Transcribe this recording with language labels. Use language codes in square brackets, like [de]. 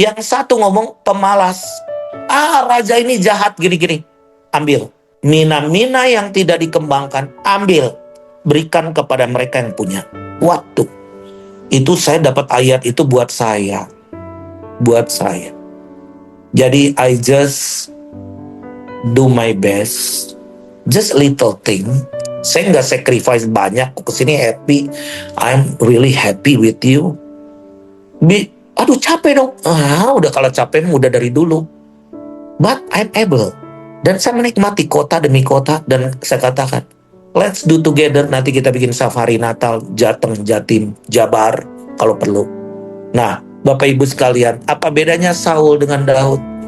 [id] Yang satu ngomong pemalas. Raja ini jahat gini-gini. Ambil. Mina-mina yang tidak dikembangkan, ambil. Berikan kepada mereka yang punya. Waktu. Itu saya dapat ayat itu buat saya. Buat saya. [en] Jadi I just do my best, just little thing. [id] Saya nggak sacrifice banyak. Kesini happy, [en] I'm really happy with you. [id] Aduh capek dong. Udah kalau capek udah dari dulu. [en] But I'm able. [id] Dan saya menikmati kota demi kota, dan saya katakan, [en] let's do together. [id] Nanti kita bikin safari Natal, Jateng, Jatim, Jabar kalau perlu. Nah, Bapak Ibu sekalian, apa bedanya Saul dengan Daud?